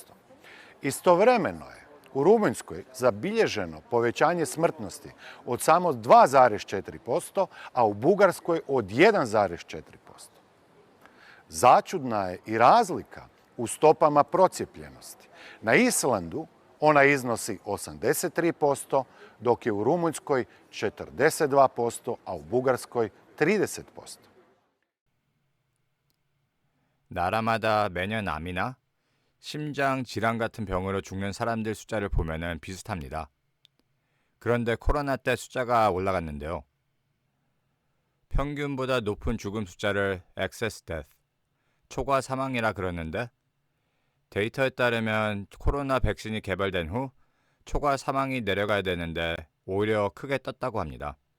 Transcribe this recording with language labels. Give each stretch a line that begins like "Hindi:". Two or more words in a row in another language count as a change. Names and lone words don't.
Croatian: Istovremeno je u Rumunjskoj zabilježeno povećanje smrtnosti od samo 2,4%, a u Bugarskoj od 1,4%. Začudna je i razlika u stopama procijepljenosti. Na Islandu ona iznosi 83%, dok je u Rumunjskoj 42%, a u Bugarskoj 30%.
Korean: 나라마다 매년 암이나 심장 질환 같은 병으로 죽는 사람들 숫자를 보면은 비슷합니다. 그런데 코로나 때 숫자가 올라갔는데요. 평균보다 높은 죽음 숫자를
English: excess death,
Korean: 초과 사망이라 그러는데 데이터에 따르면 코로나 백신이 개발된 후 초과 사망이 내려가야 되는데 오히려 크게 떴다고 합니다.